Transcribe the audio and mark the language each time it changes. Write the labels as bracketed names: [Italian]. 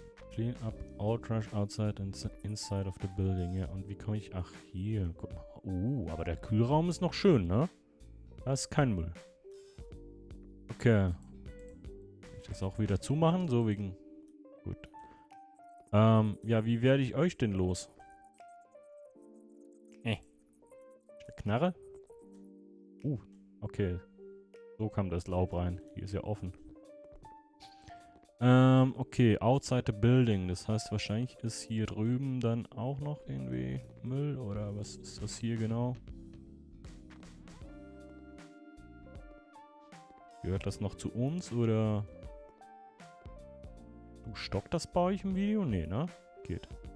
[English] Clean up all trash outside and inside of the building. [German] Ja, und wie komme ich... Ach, hier. Guck mal. Aber der Kühlraum ist noch schön, ne? Da ist kein Müll. Okay. Kann ich das auch wieder zumachen? So wegen... Gut. Ja, wie werde ich euch denn los? Eine Knarre? Okay. So kam das Laub rein. Hier ist ja offen. [English] Okay, outside the building. [German] Das heißt, wahrscheinlich ist hier drüben dann auch noch irgendwie Müll. Oder was ist das hier genau? Gehört das noch zu uns, oder... Du stockt das bei euch im Video? Nee, ne? Geht.